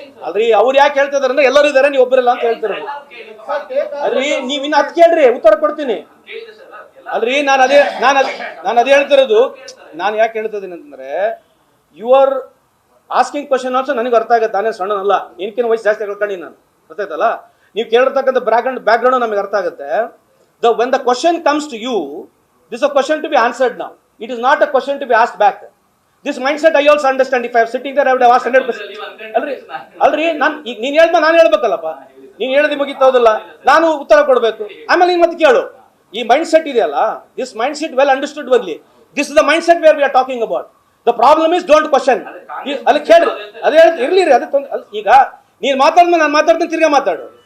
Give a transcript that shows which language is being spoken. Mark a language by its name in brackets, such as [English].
[Kannada] ಅಲ್ರಿ ಅವ್ರು ಯಾಕೆ ಹೇಳ್ತಿದಾರೆ ಅಂದ್ರೆ ಎಲ್ಲರೂ ಇದಾರೆ, ನೀವು ಒಬ್ಬರಿಲ್ಲ ಅಂತ ಹೇಳ್ತಾರೆ. ಅಲ್ರಿ ನೀವ್ ಇನ್ನು ಅದ್ ಕೇಳ್ರಿ, ಉತ್ತರ ಕೊಡ್ತೀನಿ. ಅಲ್ರಿ ನಾನು ಅದೇ ಹೇಳ್ತಿರೋದು. ನಾನು ಯಾಕೆ ಹೇಳ್ತಿದ್ದೀನಿ ಅಂತಂದ್ರೆ, [English] you are asking question also [Kannada] ನನಗೆ ಅರ್ಥ ಆಗುತ್ತೆ. ನಾನೇ ಸಣ್ಣನಲ್ಲ, ಏನಕ್ಕಿನ ವಯಸ್ಸು ಜಾಸ್ತಿ ಹೇಳ್ಕೊಂಡು ನಾನು ಗೊತ್ತಾಯ್ತಲ್ಲ. ನೀವು ಕೇಳಿರ್ತಕ್ಕಂಥ ಬ್ಯಾಕ್ಗ್ರೌಂಡ್ ನಮಗೆ ಅರ್ಥ ಆಗುತ್ತೆ. [English] When the question comes to you, this is a question to be answered now. It is not a question to be asked back. This mindset I also understand. If I am sitting there, I would have asked 100%. [Kannada] ಅಲ್ರಿ ನೀನ್ ಹೇಳ್ದ ನಾನು ಹೇಳ್ಬೇಕಲ್ಲಪ್ಪ. ನೀನ್ ಹೇಳಿದ ಮುಗಿತೋದಲ್ಲ, ನಾನು ಉತ್ತರ ಕೊಡ್ಬೇಕು. ಆಮೇಲೆ ನೀನ್ ಮತ್ತೆ ಕೇಳು. ಈ ಮೈಂಡ್ ಸೆಟ್ ಇದೆಯಲ್ಲ, [English] This mind set well understood ಬರ್ಲಿ. This is the mind set where we are talking about. The problem is don't question. [Kannada] ಅಲ್ಲಿ ಕೇಳ್ರಿ, ಅದೇ ಇರ್ಲಿ ರೀ. ಅದೇ ಈಗ ನೀನ್ ಮಾತಾಡ್ಮೇಲೆ ನಾನು ಮಾತಾಡ್ತೀನಿ, ತಿರ್ಗಾ ಮಾತಾಡು.